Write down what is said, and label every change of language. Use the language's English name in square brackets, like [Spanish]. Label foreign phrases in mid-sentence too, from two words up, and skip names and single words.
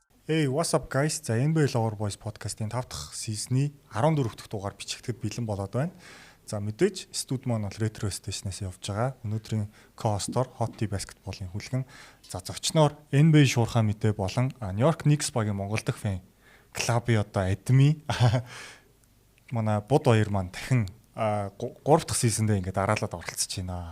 [English] Hey, what's up guys? [Mongolian] За NBA Lover Boys podcast-ийн 5 дахь season-ы 14 дахь дугаар бичигдэхэд бэлэн болоод байна. За мэдээж студ маань бол Retro Station-аас явж байгаа. Өнөөдрийн co-host-ор Hot Tea Basketball-ын хүлгэн. За зочноор NBA шуурхай мэдээ болон New York Knicks багийн Монгол дахь фэн клубын одоо адми манай бод хоёр маань дахин 3 дахь season-д ингээд дараалаад оролцож байна.